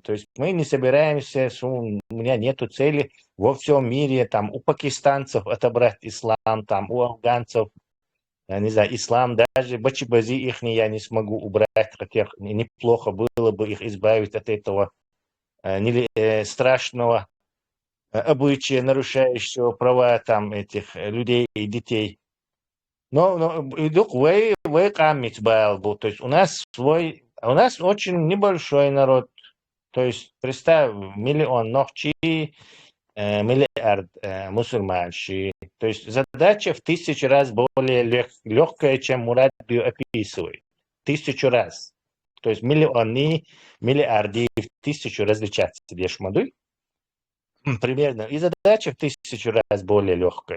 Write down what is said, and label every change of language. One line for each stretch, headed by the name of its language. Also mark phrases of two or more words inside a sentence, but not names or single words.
Russian: То есть мы не собираемся, у меня нету цели во всем мире, там, у пакистанцев отобрать ислам, там, у афганцев, я не знаю, ислам, даже бачибази их я не смогу убрать, хотя неплохо было бы их избавить от этого страшного обычая, нарушающего права там этих людей и детей. Но вы камить был, то есть у нас очень небольшой народ, то есть представь, 1 миллион ногчи, миллиард мусульманщи. То есть задача в 1000 раз более легкая, чем Мурат описывает. 1000 раз. То есть миллионы, миллиарды в 1000 различаться дешмадуй. Примерно. И задача в 1000 раз более легкая.